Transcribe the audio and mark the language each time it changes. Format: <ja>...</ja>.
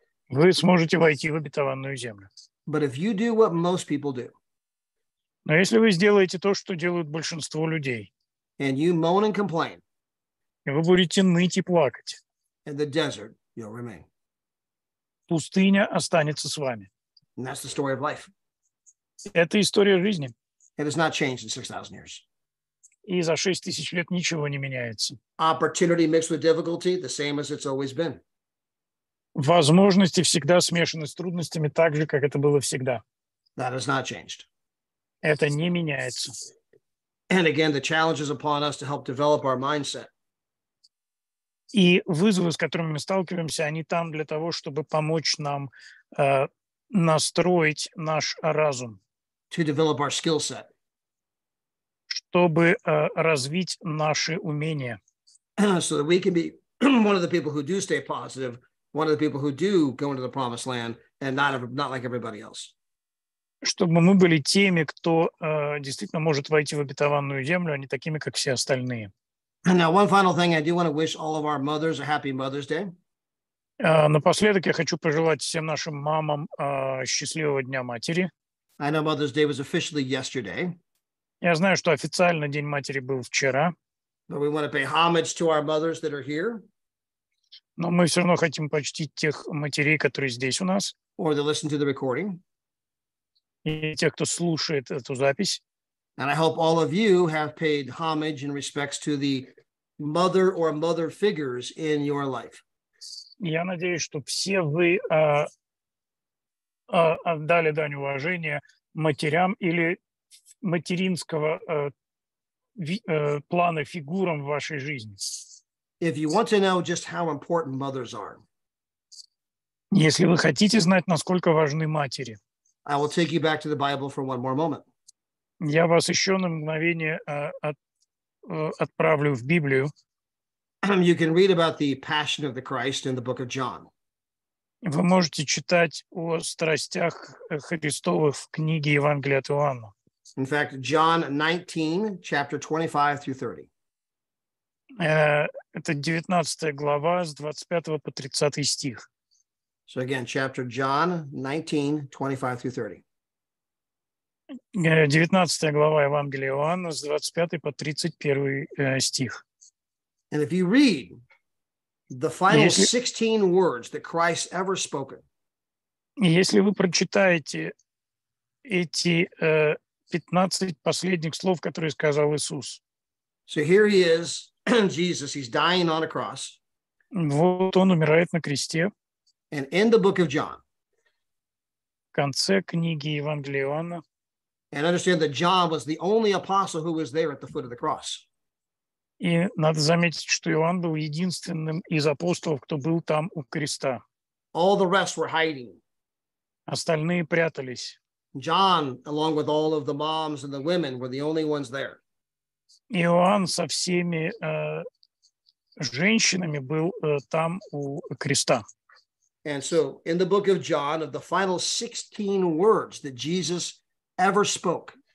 <ru>вы сможете войти в обетованную землю.</ru> <en>But if you do what most people do,</en> <ru>Но если вы сделаете то, что делают большинство людей,</ru> <en>and you moan and complain,</en> <ru>и вы будете ныть и плакать,</ru> <en>in the desert, you'll remain.</en> <ru>пустыня останется с вами.</ru> <en>And that's the story of life.</en> <ru>Это история жизни.</ru> <en>It has not changed in 6,000 years.</en> <ru>И за 6000 лет ничего не меняется.</ru> <en>Opportunity mixed with difficulty, the same as it's always been.</en> <ru>Возможности всегда смешаны с трудностями так же, как это было всегда.</ru> <en>That has not changed.</en> <ru>Это не меняется.</ru> <en>And again, the challenge is upon us to help develop our mindset.</en> <ru>И вызовы, с которыми мы сталкиваемся, они там для того, чтобы помочь нам настроить наш разум,</ru> <en>To develop our skill set.</en> <ru>чтобы развить наши умения,</ru> <en>So that we can be one of the people who do stay positive, one of the people who do go into the promised land, and not like everybody else.</en> <ru>чтобы мы были теми, кто действительно может войти в обетованную землю, а не такими, как все остальные.</ru> <en>And now, one final thing, I do want to wish all of our mothers a happy Mother's Day.</en> <ru>Напоследок я хочу пожелать всем нашим мамам счастливого Дня матери.</ru> <en>I know Mother's Day was officially yesterday,</en> <ru>Я знаю, что официально День матери был вчера,</ru> <en>but we want to pay homage to our mothers that are here</en> <ru>но мы все равно хотим почтить тех матерей, которые здесь у нас,</ru> <en>or that listen to the recording.</en> <ru>и тех, кто слушает эту запись.</ru> <en>And I hope all of you have paid homage and respects to the mother or mother figures in your life.</en> <ru>Я надеюсь, что все вы отдали дань уважения матерям или материнского плана фигурам в вашей жизни.</ru> <en>If you want to know just how important mothers are,</en> <ru>Если вы хотите знать, насколько важны матери,</ru> <en>I will take you back to the Bible for one more moment.</en> <ru>я вас еще на мгновение отправлю в Библию.</ru> <en>You can read about the passion of the Christ in the book of John.</en> <ru>Вы можете читать о страстях Христовых в книге Евангелия от Иоанна.</ru> <en>In fact, John 19, chapter 25 through 30.</en> <ru>Это 19 глава с 25 по 30 стих.</ru> <en>So again, chapter John 19, 25 through 30.</en> <ru>19 глава Евангелия Иоанна с 25 по 31 стих.</ru> <en>And if you read the final 16 words that Christ ever spoken,</en> <ru>И если вы прочитаете эти 15 последних слов, которые сказал Иисус.</ru> <en>so here he is, Jesus, he's dying on a cross.</en> <ru>Вот он умирает на кресте.</ru> <en>And in the book of John,</en> <ru>В конце книги Евангелия Иоанна.</ru> <en>and understand that John was the only apostle who was there at the foot of the cross.</en> <ru>И надо заметить, что Иоанн был единственным из апостолов, кто был там у креста.</ru> <en>All the rest were hiding.</en> <ru>Остальные прятались.</ru> <en>John, along with all of the moms and the women, were the only ones there.</en> <ru>Иоанн со всеми женщинами был там у креста.</ru> <en>And so in the book of John, of the final 16 words that Jesus ever spoke,</en>